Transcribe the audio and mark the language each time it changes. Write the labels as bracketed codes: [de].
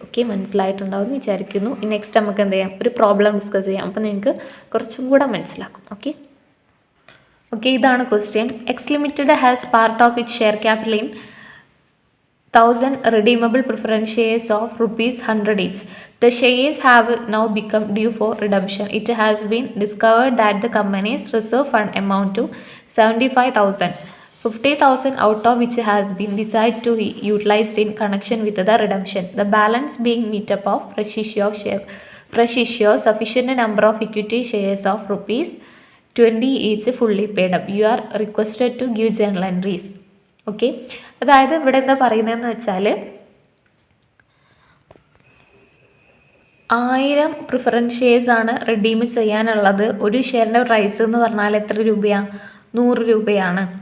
[ml] Okay, മനസ്സിലായിട്ടുണ്ടാവും എന്ന് വിചാരിക്കുന്നു. നെക്സ്റ്റ് നമുക്ക് എന്ത് ചെയ്യാം, ഒരു പ്രോബ്ലം ഡിസ്കസ് ചെയ്യാം. അപ്പോൾ നിങ്ങൾക്ക് കുറച്ചും കൂടെ മനസ്സിലാക്കും. ഓക്കെ, ഇതാണ് question. [en] X limited has part of it share capital in 1,000 redeemable preference shares of ₹100 each. The shares have now become due for redemption. It has been discovered that the company's reserve fund amount to 75,000, 50,000 out of which has been decided to be utilized in connection with the redemption. The balance being made up of fresh issue of sufficient number of equity shares of ₹20 each fully paid up. You are requested to give journal entries. [ml] Okay, അതായത് ഇവിടെ എന്താ പറയുന്നതെന്ന് വെച്ചാൽ 1000 preference shares ആണ് redeem ചെയ്യാനുള്ളത്. ഒരു ഷെയറിൻ്റെ price എന്ന് പറഞ്ഞാൽ എത്ര രൂപയാണ്, 100 രൂപയാണ്.